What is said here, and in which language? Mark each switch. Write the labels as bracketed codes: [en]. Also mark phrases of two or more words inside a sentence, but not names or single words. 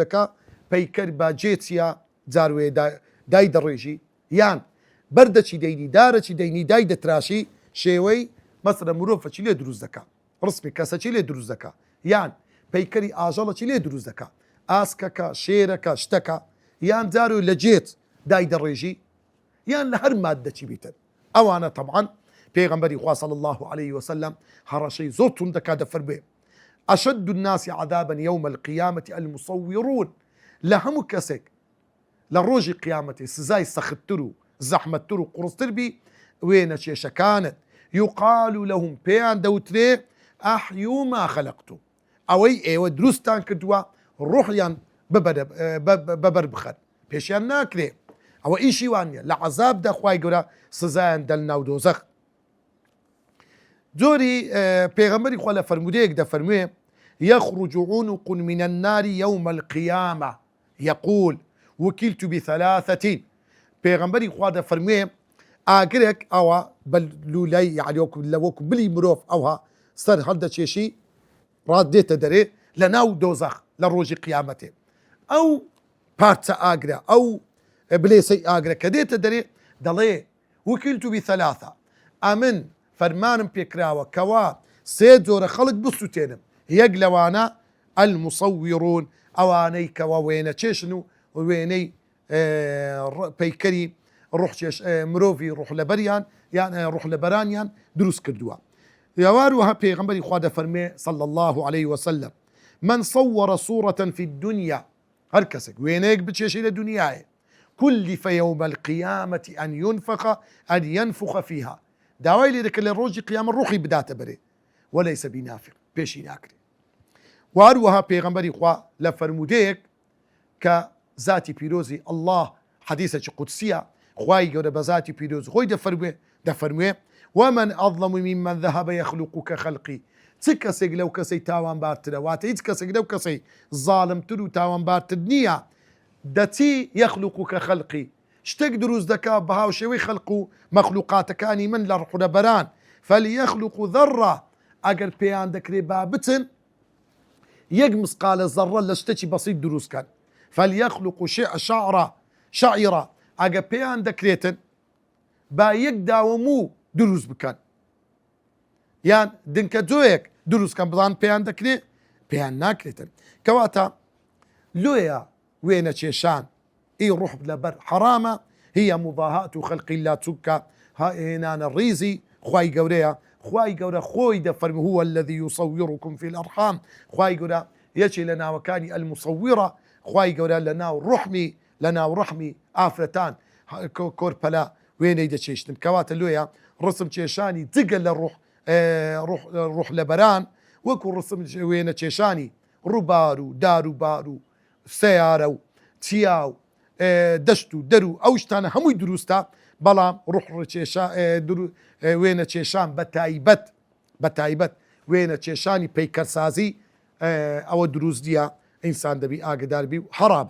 [ckb] دەکا پەیکەر باجێچیە جاروێ دای دەڕێژی یان بەردەچی دەینی دارەچی دەینی دای دەتراشی شێوەی مەسەلەن مرۆڤەکی لێ دروست دەکا ڕسمی کەسەکی لێ دروست دەکا یان پەیکەری ئاژەڵەکی لێ دروست دەکا ئاسکەکە شێرەکە شتەکە یان جارو لە جێت دای دەڕێژی یان لە هەر ماددەچی بیتر ئەوانە طبعاً پێغەمبەری خوا [ar] صلی الله عليه وسلم [ckb] هەڕەشەی زۆر توند دەکا دەفەرمێ [ar] أشد الناس عذابا يوم القيامة المصورون [ckb] لە هەموو کەسێک لە ڕۆژی قیامەتێ سزای سەختتر و زەحمەتتر و قورستر بی وێنە چێشەکانت [ar] يقال لهم [ckb] پێیان دەوترێ [ar] ئەحیوا ما خەلەقتوم [ckb] ئەوەی ئێوە دروستان کردووە ڕوحیان بەبەر بخەن پێشیان ناکرێ ئەوە ئیشی وان نیە لە عەزابدا خوای گەورە سزایان دەل ناو دۆزەخ جۆری پێغەمبەری خوا لە فەرمودەیەک دەفەرموێ [ar] يخرج عنق من النار يوم القيامة يقول وكلت بثلاثة پێغەمبەری [ckb] خوا دەفەرموێ ئاگرێک ئەوە بەلولەی یعنی وەکو بلی مرۆڤ ئەوها سەر هەڵدەچێشی ڕادێتە دەرێ لە ناو دۆزەخ لە ڕۆژی قیامەتێ ئەو پارچە ئاگرە ئەو بلێسەی ئاگرە کە دێتە دەرێ دەڵێ [ar] وكلت بثلاثة [ckb] ئەمن فەرمانم پێکراوە کەوا سێ جۆرە خەڵک بسووتێنم یەک لەوانە المصورون ئەوانەی کەوا وێنە چێشن و وێنەی پەیکەری مرۆڤی ڕوح لەبەریان یان ڕوح لەبەرانیان دروست کردووە یاواروها پێغەمبەری خوا دەفەرمێ [ar] صلی الله عليه وسلم من صور صورة في الدنيا [ckb] هەر کەسێک وێنەیەک بچێشی لە دنیاە [ar] كلف يوم القيامة أن ينفخ فيها [ckb] داوای لێ دەکە لە ڕۆژی قیامەت ڕوحی بداتە بەرێ [ar] وەلەیسە بینافق [ckb] پێشی ناکرێ واروها پێغەمبەری خوا لە فەرمودەیەک کە ذاتی پیرۆزی الله حەدیثێکی قودسیە خوای گەورە بە ذاتی پیرۆز خۆی دەفەرموێ [ar] ومن أظلم ممن ذهب يخلق كخلقي [ckb] چ کەسێک لەو کەسەی تاوانبارترە واتە هیچ کەسێک لەو کەسەی زاڵمتر و تاوانبارتر نییە دەچی [ar] يخلق كخلقي [ckb] شتێک دروست دەکا بە هاوشێوەی خەڵق و مەخلوقاتەکانی من لە ڕوح لەبەران [ar] فليخلق ذرة [ckb] ئەگەر پێیان دەکرێ با بچن یەک مسقالە زەڕە لە شتێکی بەسیط دروستکەن فليخلق شعرة ئەگە پێیان دەکرێتن با یەک داوەموو دروست بکەن یان دنکە جۆیەک دروستکەن بڵان پێیان دەکرێ پێیان ناکرێتن کەواتە لۆیە وێنە چێشان ئەی ڕوح لەبەر حرامە [ar] هي مضاهات خلق الله [ckb] چونکە هێنانە ڕیزی خوای گەورەیە خوای گەورە خۆی دەفەرمێ [ar] هو الذي يصوركم في الأرحام [ckb] خوای گەورە یەکێ لە ناوەکانی المصورە خوای گەورە لە ناو ڕەحمی ئافرەتان کۆرپەلا وێنەی دەچێشتن کەواتە لۆیە ڕسم چێشانی جگە لە ڕوح لەبەران وەکو ڕسم وێنە چێشانی ڕووبار و دار و بار و سیارە و چیا و دەشت و دەر و ئەو شتانە هەمووی دروستە، بەڵام وێنە چێشان بە تایبەت وێنە چێشانی پەیکەرسازی ئەوە دروست دیە، ئینسان دەبی ئاگداربی و حەرامە.